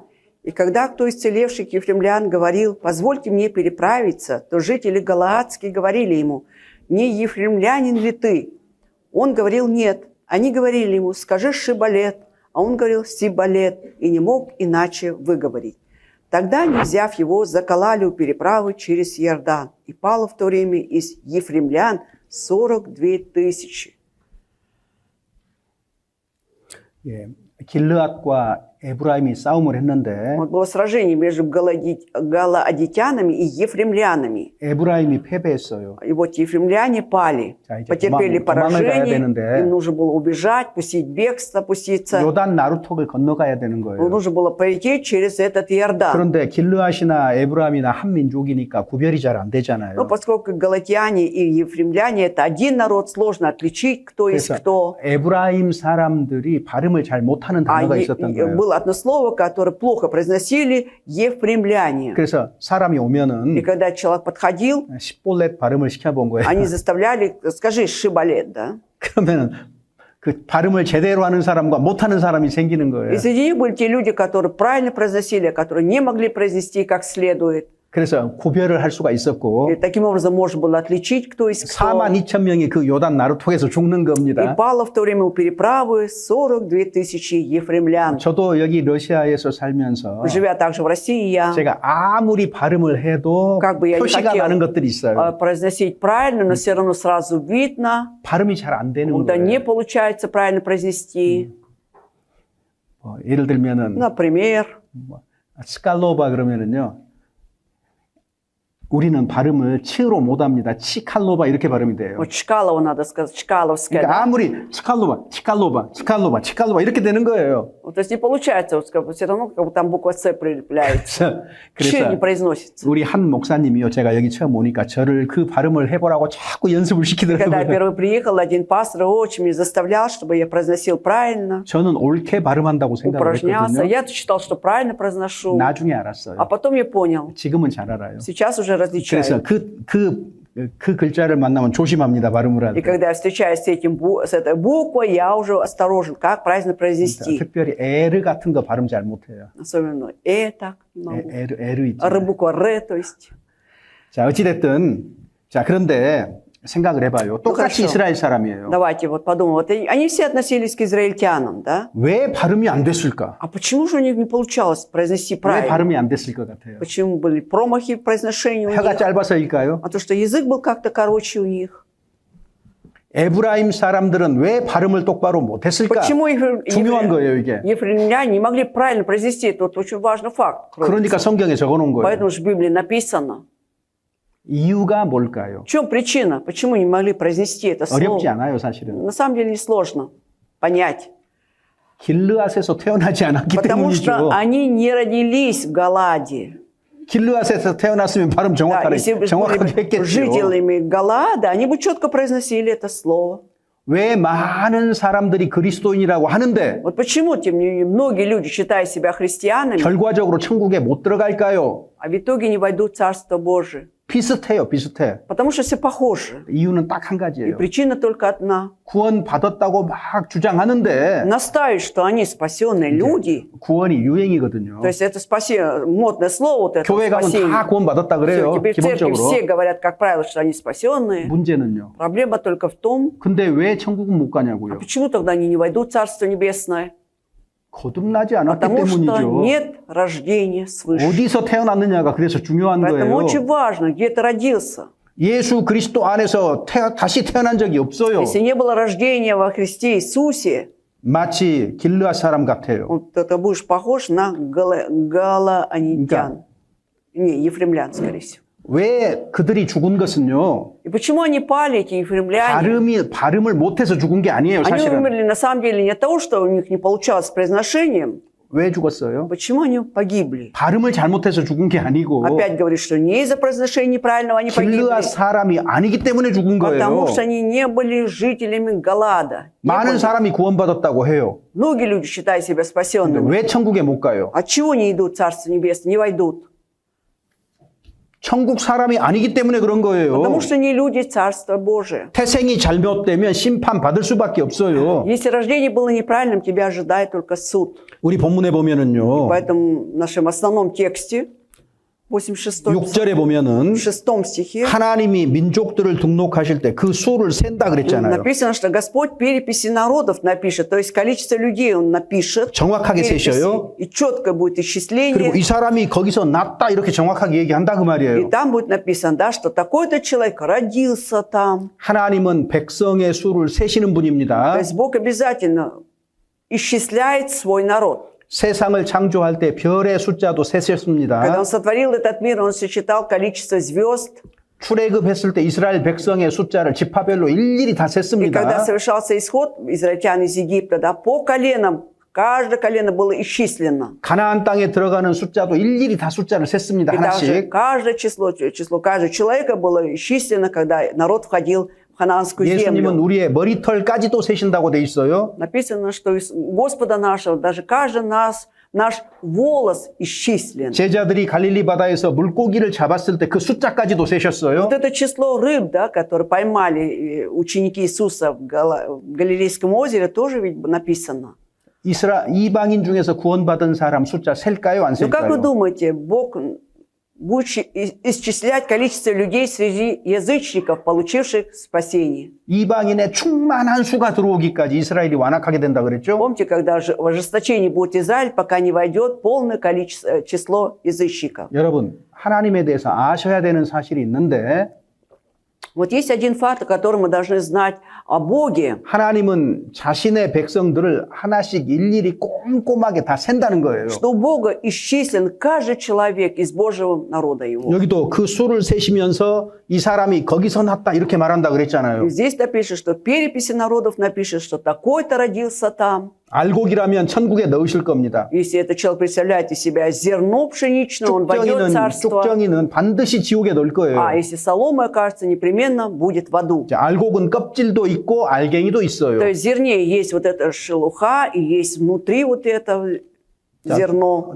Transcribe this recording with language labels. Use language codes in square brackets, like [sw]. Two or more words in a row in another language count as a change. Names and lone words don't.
[ru] И когда кто из исцелевших ефремлян говорил: „Позвольте мне переправиться“, то жители галаадские говорили ему: „Не ефремлянин ли ты?“ Он говорил: „Нет“. Они говорили ему: „Скажи Шибалет“, а он говорил: „Сибалет“, и не мог иначе выговорить. Тогда, не взяв его, закололи у переправы через Иордан, и пало в то время из ефремлян 42 тысячи. [ko] 예, 길르앗과 에브라임이 싸움을 했는데 [ru] Вот было сражение между галаадитянами и ефремлянами. [ko] 에브라임이 패배했어요. [ru] И вот ефремляне пали, [ko] 자, 이제 [ru] потерпели [ko] 도망을 가야 [ru] поражение, [ko] 되는데 [ru] им нужно было убежать, пустить бегство, пуститься. [ko] 요단 나루턱을 건너가야 되는 거예요. [ru] Нужно было пройти через этот Иордан. [ko] 그런데 길르앗이나 에브라임이나 한 민족이니까 구별이 잘 안 [ru] Но [ko] 되잖아요. [ru] поскольку галатяне и ефремляне это один народ, сложно отличить, кто есть [ko] 그래서 [ru] кто. [ko] 에브라임 사람들이 발음을 잘 못하는 [ru] А [ko] 단어가 있었던 거예요. [ru] было одно слово, которое плохо произносили ефремляне. [ko] 그래서 사람이 [ru] И [ko] 오면은 [ru] когда человек подходил, [ko] 십볼렛 발음을 시켜본 거예요. [ru] они заставляли, скажи Шибалет, да? [ko] 그러면은 그 발음을 제대로 하는 사람과 못하는 사람이 생기는 거예요. [ru] И среди них были те люди, которые правильно произносили, а которые не могли произнести как следует. [ko] 그래서 구별을 할 수가 있었고 [ru] И таким образом можно было отличить, кто из кто. [ko] 42,000명이 그 요단 나루통에서 죽는 [ru] И [ko] 겁니다. [ru] пало в то время у переправы 42 тысячи ефремлян. [ko] 저도 여기 러시아에서 살면서 [ru] Живя также в России, я [ko] 제가 아무리 발음을 해도 [ru] Как бы я не [ko] 표시가 [ru] хотел, [ko] 나는 것들이 있어요. [ru] произносить правильно, но все равно сразу видно, [ko] 발음이 잘 안 되는 [ru] когда не [ko] 거예요. [ru] получается правильно произнести. [ko] 예를 들면은 [ru] Например, [ko] 스칼로바 그러면은요. 우리는 발음을 치로 못합니다. 치칼로바 이렇게 발음이 돼요. [ru] вот Чкалова надо сказать, Чкаловская. [ko] 그러니까 [ru] Да? [ko] 아무리 치칼로바 이렇게 되는 거예요. [ru] Вот, то есть не получается, вот, как бы, все равно как бы там буква С прилепляется. Ч не [ko] 그래서 [ru] произносится. [ko] 우리 한 목사님이요. 제가 여기 처음 오니까 저를 그 발음을 해보라고 자꾸 연습을 [ru] Когда я [ko] 시키더라고요. [ru] первый приехал, один пастор очень меня заставлял, чтобы я произносил правильно, [ko] 저는 옳게 발음한다고 생각을 [ru] упражнялся. [ko] 했거든요. [ru] Я-то считал, что правильно произношу. [ko] 나중에 [ru] А [ko] 알았어요. [ru] потом я понял. [ko] 지금은 잘 알아요. [ru] Сейчас уже различаю. [ko] 그래서 그 글자를 만나면 조심합니다. 발음을 할 [ru] И [ko] 때. [ru] когда я встречаюсь с этой буквой, я уже осторожен, как правильно произнести. [ko] 특별히 에르 같은 거 발음 잘 못해요. [ru] Особенно так не могу. [ko] 에르 있죠. [ru] Буква Р, то есть. [ko] 자, 어찌됐든, 자, 그런데 생각을 해봐요. 똑같이 [ru] хорошо. [ko] 이스라엘 사람이에요. [ru] Давайте вот подумаем. Вот они все относились к израильтянам, да? [ko] 왜 발음이 안 됐을까? [ru] А почему же у них не получалось произнести [ko] 왜 [ru] правильно? [ko] 발음이 안 됐을 것 같아요? [ru] Почему были промахи в произношении у [ko] 혀가 [ru] них? [ko] 짧아서일까요? [ru] А то, что язык был как-то короче у них. [ko] 에브라임 사람들은 왜 발음을 똑바로 못했을까? [ru] Почему [ko] 중요한 거예요, 이게. [ru] ефремляне не могли правильно произнести? Это вот очень важный факт. [ko] 그러니까 성경에 적어놓은 거예요. [ru] Поэтому же в Библии написано. [ko] 이유가 뭘까요? [ru] В чем причина? Почему не могли произнести это [ko] 어렵지 [ru] слово? [ko] 않아요, 사실은. [ru] На самом деле несложно понять. [ko] 길르앗에서 태어나지 않았기 [ru] Потому что [ko] 때문이죠. [ru] они не родились в Галаде. [ko] 길르앗에서 태어났으면 발음 [ru] Да, если бы [ko] 정확하게 [ru] были [ko] 했겠죠. [ru] жителями Галада, они бы четко произносили это слово. [ko] 왜 많은 사람들이 그리스도인이라고 하는데 [ru] Вот почему, тем не менее, многие люди, считая себя христианами, [ko] 결과적으로 천국에 못 들어갈까요? [ru] а в итоге не войдут в Царство Божие? [ko] 비슷해요, 비슷해. [ru] Потому что все похожи. [ko] 이유는 딱 한 [ru] И [ko] 가지예요. [ru] причина только одна. [ko] 구원 받았다고 막 주장하는데 [ru] Настаивают, что они спасенные люди. [ko] 구원이 유행이거든요. [ru] То есть это спасение, модное слово, вот это [ko] 교회 가면 다 [ru] спасение. [ko] 구원 받았다 [ru] Все, [ko] 그래요. [ru] теперь в церкви [ko] 기본적으로. [ru] все говорят, как правило, что они спасенные. [ko] 문제는요. [ru] Проблема только в том, [ko] 근데 왜 천국은 못 [ru] а [ko] 가냐고요. [ru] почему тогда они не войдут в Царство Небесное? [ko] 거듭나지 않았기 [ru] Потому что [ko] 때문이죠. [ru] нет рождения свыше. [ko] 어디서 태어났느냐가 그래서 중요한 [ru] Поэтому [ko] 거예요. [ru] очень важно, где ты родился. [ko] 예수 그리스도 안에서 다시 태어난 적이 없어요. [ru] Если не было рождения во Христе Иисусе, [ko] 마치 길르앗 사람 같아요. [ru] вот ты будешь похож на галаанитян. Не, ефремлян, скорее всего. [ko] 왜 그들이 죽은 것은요. [ru] И почему они пали, эти ефремляне? [ko] 발음을 못해서 죽은 게 아니에요. [ru] Они [ko] 사실은. [ru] умерли на самом деле не от того, что у них не получалось с произношением. [ko] 왜 죽었어요? [ru] Почему они погибли? [ko] 발음을 잘못해서 죽은 게 아니고 [ru] Опять говорит, что не из-за произношения неправильного они погибли, [ko] 길르앗 사람이 아니기 때문에 죽은 거예요. [ru] потому что они не были жителями Галада. Не [ko] 많은 [ru] были. [ko] 사람이 구원받았다고 해요. [ru] Многие люди считают себя [ko] 근데 [ru] спасенными. [ko] 왜 천국에 못 가요? [ru] Отчего не идут в Царство Небесное, не войдут? [ko] 천국 사람이 아니기 때문에 그런 거예요. [ru] Потому что не люди Царства Божие. [ko] 태생이 잘못되면 심판 받을 수밖에 없어요. [ru] Если рождение было неправильным, тебя ожидает только суд. [ko] 우리 본문에 보면은요. [ru] Поэтому в нашем основном тексте, 86 [ko] 6절에 보면은 [ru] 6 стихе, [ko] 하나님이 민족들을 등록하실 때 그 수를 센다 그랬잖아요. [ru] написано, что Господь переписи народов напишет, то есть количество людей Он напишет, [ko] 정확하게 세셔요. [ru] и четко будет [ko] 그리고 [ru] исчисление, [ko] 이 사람이 거기서 났다 이렇게 정확하게 얘기한다 그 [ru] и [ko] 말이에요. [ru] там будет написано, да, что такой-то человек родился там. [ko] 하나님은 백성의 수를 세시는 [ru] То [ko] 분입니다. [ru] есть Бог обязательно исчисляет свой народ. [ko] 세상을 창조할 때 별의 숫자도 [ru] Когда [ko] 세셨습니다. [ru] Он сотворил этот мир, Он сосчитал количество звезд. [ko] 출애굽했을 때 이스라엘 백성의 숫자를 지파별로 일일이 다 [ru] И когда [ko] 셌습니다. [ru] совершался исход израильтян из Египта, да, по коленам, каждое колено было исчислено. [ko] 가나안 땅에 들어가는 숫자도 일일이 다 숫자를 셌습니다. [ru] И также [ko] 하나씩. [ru] каждое число каждого человека было исчислено, когда народ входил в ханаанскую [ko] 예수님은 [ru] землю. [ko] 우리의 머리털까지도 세신다고 돼 있어요. [ru] Написано, что из Господа нашего, даже каждый наш волос исчислен. [ko] 제자들이 갈릴리 바다에서 물고기를 잡았을 때 그 숫자까지도 세셨어요. [ru] Вот это число рыб, да, которые поймали ученики Иисуса в Галилейском озере, тоже ведь написано. [ko] 이방인 중에서 구원받은 사람 숫자 셀까요? 안 [ru] Ну как вы [ko] 셀까요? [ru] думаете, Бог будет исчислять количество людей среди язычников, получивших спасение. [ko] 이방인의 충만한 수가 들어오기까지 이스라엘이 완악하게 된다 그랬죠? [ru] Помните, когда же в ожесточении будет Израиль, пока не войдет полное количество, число язычников. [ko] 여러분, 하나님에 대해서 아셔야 되는 사실이 있는데 [ru] Вот есть один факт, который мы должны знать о Боге. [ko] 하나님은 자신의 백성들을 하나씩 일일이 꼼꼼하게 다 센다는 거예요. [ru] Что у Бога исчислен каждый человек из Божьего народа Его. [ko] 여기도 그 수를 세시면서 이 사람이 거기서 났다 이렇게 말한다 그랬잖아요. [ru] И здесь напишет, что в переписи народов напишет, что такой-то родился там. [ko] 알곡이라면 천국에 넣으실 겁니다. [ru] Если этот человек представляет из себя зерно пшеничное, он войдет в царство. [ko] 쭉정이는 반드시 지옥에 넣을 거예요. [ru] А если солома окажется, непременно будет в аду. [ko] 자, 알곡은 껍질도 있고 알갱이도 있어요. [ru] То есть в зерне есть вот эта шелуха, и есть внутри вот это зерно.